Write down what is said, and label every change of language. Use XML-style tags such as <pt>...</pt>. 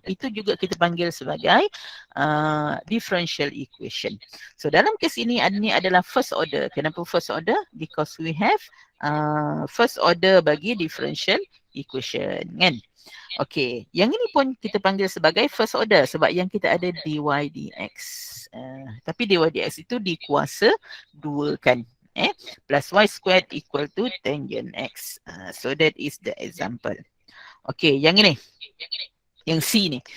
<ms>Itu juga kita panggil sebagai differential equation. So dalam kes ini adalah first order. Kenapa first order?</ms> <en>Because we have first order bagi differential equation kan.</en> <ms>Okay, yang ini pun kita panggil sebagai first order sebab yang kita ada dy dx. Tapi dy dx itu dikuasa 2 kan.</ms> <en>Plus y squared equal to tangent x. So that is the example. Okay,</en> <ms>yang ini. Yang C ni.</ms>